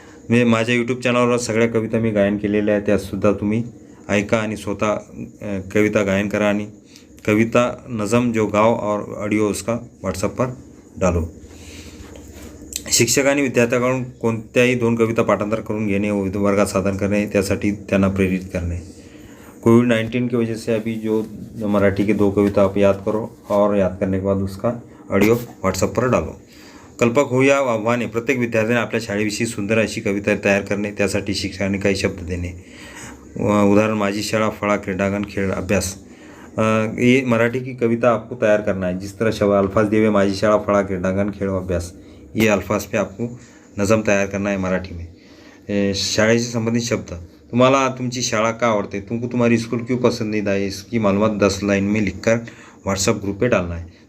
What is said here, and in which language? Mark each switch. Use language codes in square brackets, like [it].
[mr] मी माझ्या यूट्यूब चॅनलवर सगळ्या कविता मी गायन केलेल्या आहेत, त्यासुद्धा तुम्ही ऐका आणि स्वतः कविता गायन करा आणि कविता [hi] नज़म जो गाओ और ऑडिओ उसका व्हाट्सएप पर डालो। [mr] शिक्षकांनी विद्यार्थ्यांकडून कोणत्याही 2 कविता पाठांतर करून घेणे व वर्गात सादर करणे त्यासाठी त्यांना प्रेरित करणे। [hi] कोविड-19 की वजह से अभी जो मराठी के 2 कविता आप याद करो और याद करने के बाद उसका ऑडिओ व्हाट्सएप पर डालो। [mr] कल्पक होऊया आव्हाने प्रत्येक विद्यार्थ्याने आपल्या शाळेविषयी सुंदर अशी कविता तयार करणे, त्यासाठी शिक्षकांनी काही शब्द देणे। उदाहरण माझी शाळा, फळा, क्रीडांगण, खेळ, अभ्यास। [hi] ये मराठी की कविता आपको तैयार करना है। जिस तरह शब्द अल्फाज दिए हुए माझी शाळा, फळा, क्रीडांगण, खेळ, अभ्यास, ये अल्फाज पे आपको नज़म तैयार करना है मराठी में। शाळेसे संबंधित शब्द। [mr] तुम्हाला तुमची शाळा का आवड़ते, [hi] तुमको तुम्हारी स्कूल क्यों पसंदीदा है, इसकी मालूमात 10 लाइन में लिखकर व्हाट्सएप ग्रुप पे डालना है।